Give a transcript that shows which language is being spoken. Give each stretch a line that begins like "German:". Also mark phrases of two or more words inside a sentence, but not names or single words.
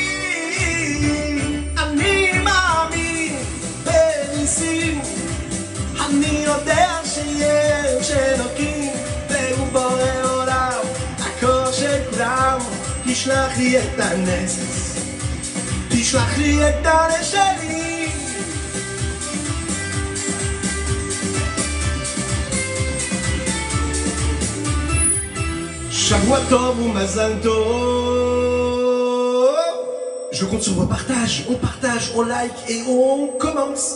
Hebrew: אני מאמין בניסים, אני יודע שיש אלוקים, והוא בורא עולם, הכוח של כולם, תשלח לי את הנס, תשלח לי את הנס שלי. שבוע טוב ומזל טוב.
French: Je compte sur vos partages, on like et on commence.